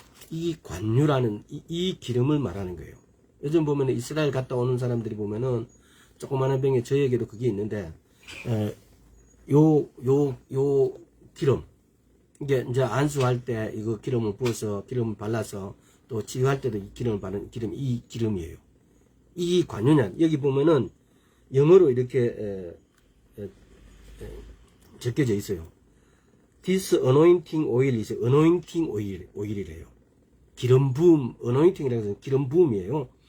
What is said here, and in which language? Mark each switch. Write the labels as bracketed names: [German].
[Korean] 이 관유라는 이 기름을 말하는 거예요. 요즘 보면 이스라엘 갔다 오는 사람들이 보면은 조그마한 병에 저에게도 그게 있는데 요 기름, 이게 이제 안수할 때 이거 기름을 부어서 기름을 발라서 또 치유할 때도 이 기름을 바르는 이 기름이에요. 이 관유냐, 여기 보면은 영어로 이렇게 적혀져 있어요. [English] This anointing oil is anointing oil이래요. [Korean] 기름 부음, anointing이라고 해서 기름 부음이에요.